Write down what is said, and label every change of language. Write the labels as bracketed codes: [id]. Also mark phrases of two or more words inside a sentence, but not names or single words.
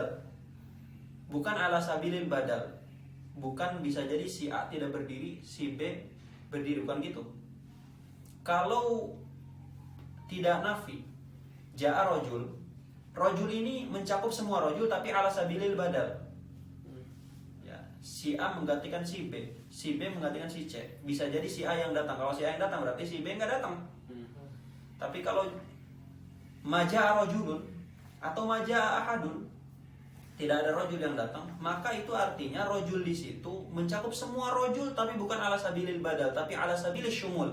[id] Bukan [ar] على سبيل البدل. [id] Bukan bisa jadi si A tidak berdiri, si B berdiri, bukan gitu. Kalau tidak nafi, [ar] جاء رجل. [id] Rojul ini mencakup semua rojul tapi [ar] على سبيل البدل. [id] Ya, si A menggantikan si B, si B menggantikan si C. Bisa jadi si A yang datang. Kalau si A yang datang berarti si B nggak datang. Tapi kalau [ar] ما جاء رجل [id] atau [ar] ما جاء أحد, [id] tidak ada rojul yang datang, maka itu artinya rojul di situ mencakup semua rojul tapi bukan [ar] على سبيل البدل, [id] tapi [ar] على سبيل الشمول.